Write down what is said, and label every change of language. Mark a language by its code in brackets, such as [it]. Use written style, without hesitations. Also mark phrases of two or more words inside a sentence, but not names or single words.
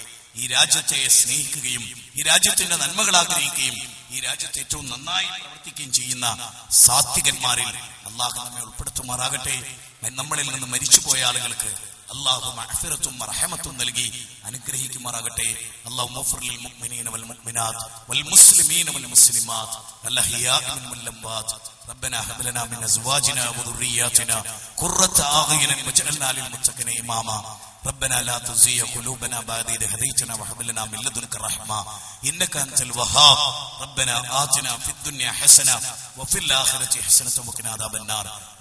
[ml] ഈ രാജ്യത്തെ സ്നേഹിക്കുകയും ഈ രാജ്യത്തിന്റെ നന്മകൾ ആഗ്രഹിക്കുകയും ഈ രാജ്യത്തെ ഏറ്റവും നന്നായി പ്രവർത്തിക്കുകയും ചെയ്യുന്ന സാത്വികന്മാരിൽ അള്ളാഹു നമ്മെ ഉൾപ്പെടുത്തുമാറാകട്ടെ. നമ്മളിൽ നിന്ന് മരിച്ചുപോയ ആളുകൾക്ക് അല്ലാഹു മഗ്ഫിറത്തും റഹ്മത്തും നൽകി അനുഗ്രഹിക്കുമാറാകട്ടെ. [ar] الله اغفر للمؤمنين والمؤمنات والمسلمين والمسلمات والأحياء من الأموات. ربنا هب لنا من ازواجنا وذرياتنا قرة اعين واجعلنا للمتقين اماما. ربنا لا تزغ قلوبنا بعد إذ هديتنا وهب لنا من لدنك رحمة إنك أنت الوهاب. ربنا آتنا في الدنيا حسنة وفي الآخرة حسنة وقنا عذاب النار.